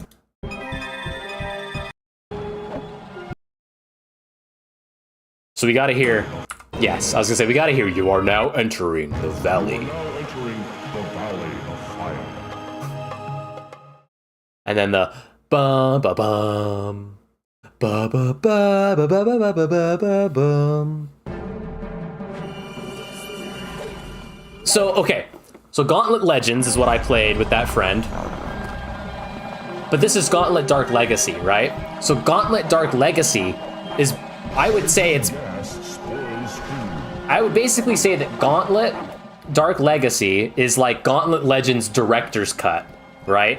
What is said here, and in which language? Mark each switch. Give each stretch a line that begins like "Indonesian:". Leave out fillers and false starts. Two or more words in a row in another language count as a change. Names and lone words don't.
English: So we gotta hear... Yes, I was gonna say, we gotta hear, you are now entering the Valley. And then the bum ba bum ba ba ba ba ba ba ba ba ba bum. So okay, so Gauntlet Legends is what I played with that friend. But this is Gauntlet Dark Legacy, right? So Gauntlet Dark Legacy is, I would basically say that Gauntlet Dark Legacy is like Gauntlet Legends Director's Cut, right?